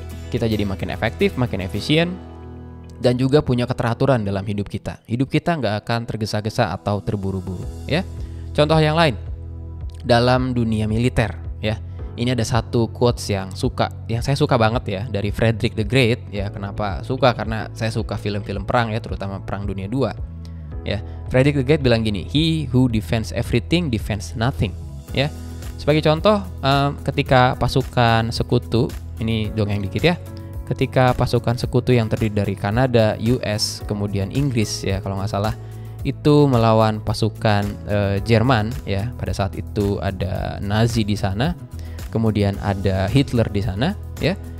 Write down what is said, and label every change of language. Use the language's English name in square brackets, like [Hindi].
[Indonesian] Kita jadi makin efektif, makin efisien, dan juga punya keteraturan dalam hidup kita. Hidup kita nggak akan tergesa-gesa atau terburu-buru, ya. Contoh yang lain, dalam dunia militer, ya. Ini ada satu quotes yang saya suka banget, ya, dari Frederick the Great, ya. Kenapa suka? Karena saya suka film-film perang, ya, terutama Perang Dunia II, ya. Frederick the Great bilang gini, [English] "He who defends everything defends nothing," [Indonesian] ya. Sebagai contoh, ketika pasukan sekutu, ini dongeng dikit ya. Ketika pasukan sekutu yang terdiri dari Kanada, US, kemudian Inggris, ya kalau nggak salah, itu melawan pasukan Jerman, ya. Pada saat itu ada Nazi di sana, kemudian ada Hitler di sana, ya.